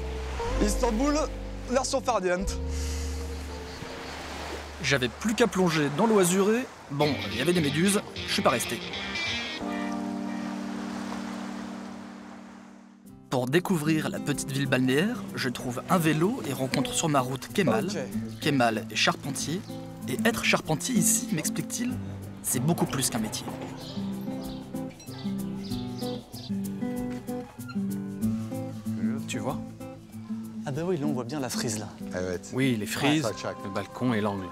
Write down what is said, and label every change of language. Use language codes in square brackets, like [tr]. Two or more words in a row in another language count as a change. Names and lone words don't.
[fr] Istanbul, version farniente. J'avais plus qu'à plonger dans l'eau azurée. Bon, il y avait des méduses, je suis pas resté. Pour découvrir la petite ville balnéaire, je trouve un vélo et rencontre sur ma route Kemal. Ok. Kemal est charpentier. Et être charpentier ici, m'explique-t-il, c'est beaucoup plus qu'un métier. Tu vois? Ah bah oui, là on voit bien la frise là. Oui, les frises, le balcon et l'angle.